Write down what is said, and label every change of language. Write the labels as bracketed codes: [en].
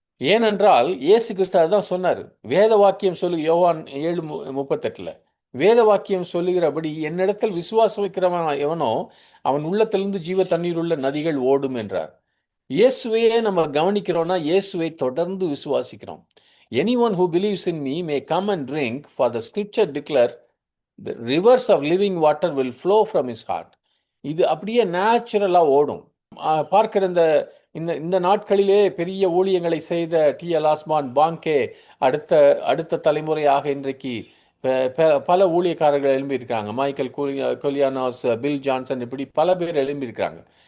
[ta] ஏனென்றால் இயேசு கிறிஸ்து அதுதான் சொன்னார். வேத வாக்கியம் யோவான் 7:38 வேத வாக்கியம் சொல்லுகிறபடி என்னிடத்தில் விசுவாசம் வைக்கிறவன் எவனோ அவன் உள்ளத்திலிருந்து ஜீவ தண்ணீர் உள்ள நதிகள் ஓடும் என்றார். இயேசுவையே நம்ம கவனிக்கிறோம்னா இயேசுவை தொடர்ந்து விசுவாசிக்கிறோம். [en] Anyone who believes in me may come and drink, for the scripture declare the rivers of living water will flow from his heart. [ta] இது அப்படியே நேச்சுரலாக ஓடும். பார்க்கிற இந்த இந்த இந்த நாட்களிலே பெரிய ஊழியங்களை செய்த டி.எல். ஆஸ்மான், பாங்கே, அடுத்த அடுத்த தலைமுறையாக இன்றைக்கு பல ஊழியக்காரர்கள் எழும்பியிருக்காங்க. மைக்கேல் கொலியானாஸ், பில் ஜான்சன், இப்படி பல பேர் எழும்பியிருக்காங்க.